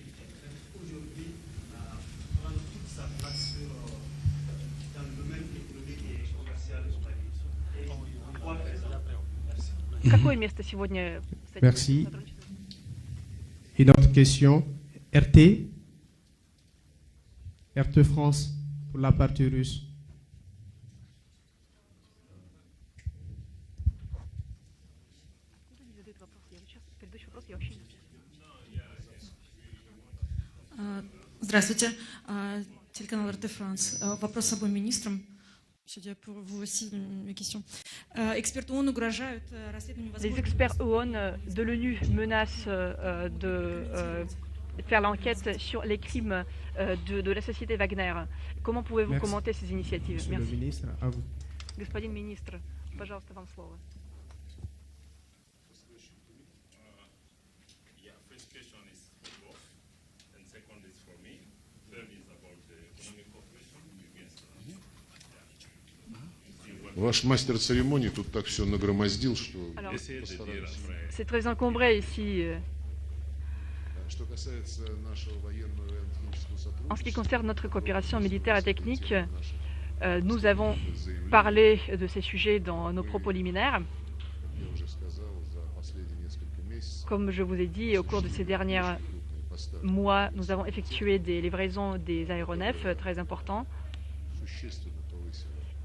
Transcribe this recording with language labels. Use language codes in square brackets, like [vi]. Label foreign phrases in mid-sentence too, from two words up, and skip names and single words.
[ru] Какое место сегодня? [fr] Merci. Une autre question. RT France pour la partie russe. [ru] Здравствуйте, телеканал РТ Франс. Вопрос обоим министрам. [fr] Pour vous aussi une question. Les experts OON de l'ONU menacent de faire l'enquête sur les crimes de la société Wagner. Comment pouvez-vous commenter ces initiatives? Monsieur le ministre, à vous. [ru] Господин министр, пожалуйста, вам слово. Ваш мастер церемонии тут так все нагромоздил, что... [fr] C'est très encombré ici. En ce qui concerne notre coopération militaire et technique, nous avons parlé de ces sujets dans nos propos liminaires. Comme je vous ai dit, au cours de ces derniers mois, nous avons effectué des livraisons des aéronefs très importants.